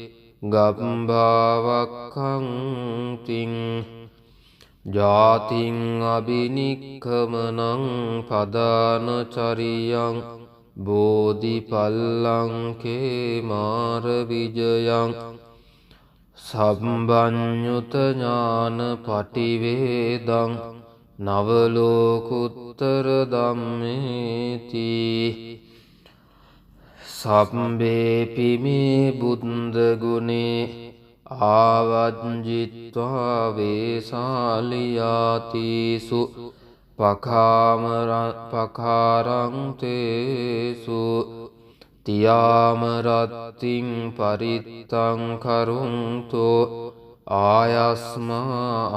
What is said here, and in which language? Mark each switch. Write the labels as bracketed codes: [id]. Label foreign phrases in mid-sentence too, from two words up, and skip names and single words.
[pi] ගම්භාවක්ඛන්තිං ජාතින් අබිනික්ඛමනං පදාන චරියං බෝධිපල්ලංකේ මාර විජයං සම්බඤ්ඤුත ඥාන පටිවේදං නවලෝකුත්තර ධම්මේති සම්බේපි මේ බුද්ධ ගුණේ ආවජ්ජිත්වා වේසාලියාතිසු පකාරං තේසු තියාම රත්තිං පරිත්තං කරුන්තෝ ආයස්මා